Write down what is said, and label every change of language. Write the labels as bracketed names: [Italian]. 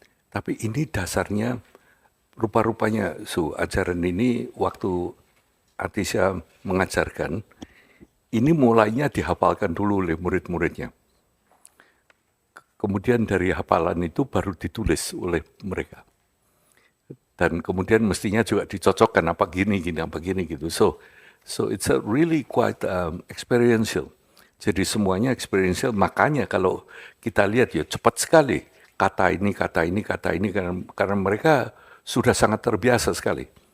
[Indonesian] Tapi ini dasarnya rupa-rupanya ajaran ini waktu Atisha mengajarkan ini mulainya dihafalkan dulu oleh murid-muridnya. Kemudian dari hafalan itu baru ditulis oleh mereka. Dan kemudian mestinya juga dicocokkan apa gini gitu. [English] So it's a really quite experiential. [Indonesian] Jadi semuanya experiential. Makanya kalau kita lihat ya cepat sekali kata ini karena mereka sudah sangat terbiasa sekali.